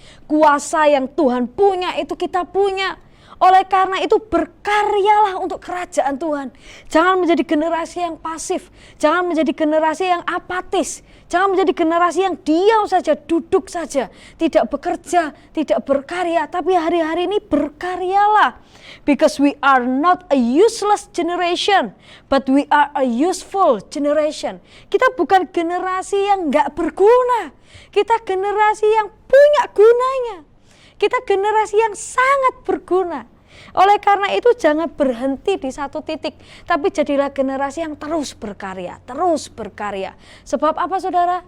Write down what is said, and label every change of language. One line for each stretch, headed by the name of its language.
Indonesian: Kuasa yang Tuhan punya itu kita punya. Oleh karena itu berkaryalah untuk kerajaan Tuhan. Jangan menjadi generasi yang pasif. Jangan menjadi generasi yang apatis. Jangan menjadi generasi yang diam saja, duduk saja. Tidak bekerja, tidak berkarya. Tapi hari-hari ini berkaryalah.
English: Because we are not a useless generation. But we are a useful generation.
Indonesian: Kita bukan generasi yang gak berguna. Kita generasi yang punya gunanya. Kita generasi yang sangat berguna. Oleh karena itu jangan berhenti di satu titik, tapi jadilah generasi yang terus berkarya, terus berkarya. Sebab apa saudara?